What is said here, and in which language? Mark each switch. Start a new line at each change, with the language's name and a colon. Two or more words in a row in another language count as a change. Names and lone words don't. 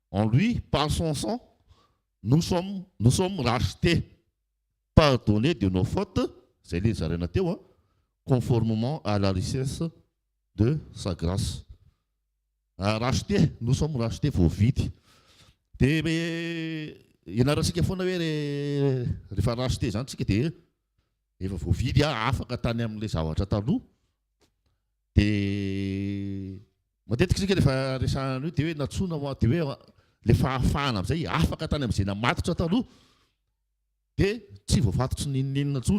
French: En lui, par son sang, nous sommes rachetés, pardonnés de nos fautes, c'est les arénatés, conformément à la richesse de sa grâce. Rachetés, nous sommes rachetés voavidy.
Malagasy: Dia ianaratsika foana hoe rehefa racheté zany tsika dia efa voavidy afaka tany amin'ilay zavatra taloha. Dia matetika tsika rehefa resahana io dia hoe natsoina dia hoe le fahafahana amin'izay afaka tany amin'izay namatotra taloha dia tsy voafatotra ninninina intsony.